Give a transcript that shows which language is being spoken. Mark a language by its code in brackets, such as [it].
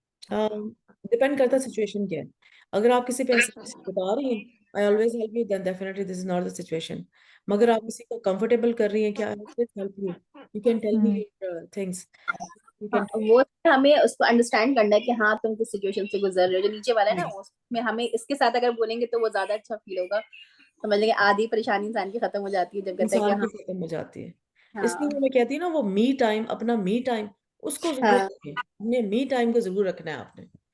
[ur] Depend کرتا situation کیا ہے. اگر آپ کسی پہ احسان بتا رہی ہیں [en] I always help you, then definitely this is not the situation. [ur] مگر آپ کسی کو comfortable کر رہی ہیں کہ [en] I always help you, you can tell me your things, you can [ur] وہ ہمیں اس کو انڈرسٹینڈ کرنا ہے کہ ہاں تم کس سچویشن سے گزر رہے ہو. جو نیچے والا ہے نا اس میں ہمیں اس کے ساتھ اگر بولیں گے تو وہ زیادہ اچھا فیل ہوگا. سمجھ لیں گے آدھی پریشانی انسان کی ختم ہو جاتی ہے جب کہتا ہے کہ انسان کی ہاں ختم ہو جاتی ہے. اس ہاں لیے میں کہتی ہوں نا وہ می ٹائم, اپنا می ٹائم اس کو ضرور رکھیں, اپنے می ٹائم کو ضرور رکھنا ہے آپ نے.